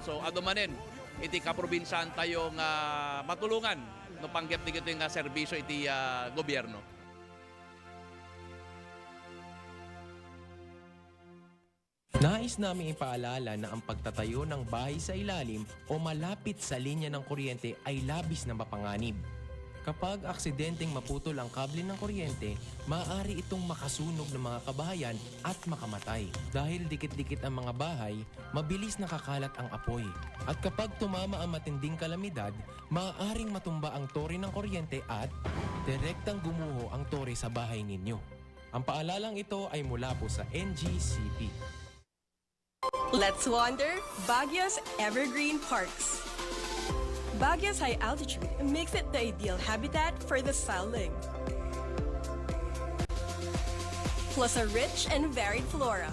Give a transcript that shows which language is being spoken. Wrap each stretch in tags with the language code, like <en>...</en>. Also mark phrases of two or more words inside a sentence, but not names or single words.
<ilo>So adu manen iti kaprobinsyan tayo nga matulungan no panggep ti kitoy nga serbisyo iti gobyerno.</ilo> <tl>Nais namin ipaalala na ang pagtatayo ng bahay sa ilalim o malapit sa linya ng kuryente ay labis na mapanganib. Kapag aksidenteng maputol ang kable ng kuryente, maaari itong makasunog ng mga kabahayan at makamatay. Dahil dikit-dikit ang mga bahay, mabilis nakakalat ang apoy. At kapag tumama ang matinding kalamidad, maaaring matumba ang tore ng kuryente at direktang gumuho ang tore sa bahay ninyo. Ang paalalang ito ay mula po sa NGCP.</tl> <en>Let's wander Baguio's Evergreen Parks. Baguio's high altitude makes it the ideal habitat for the starling. Plus a rich and varied flora.</en>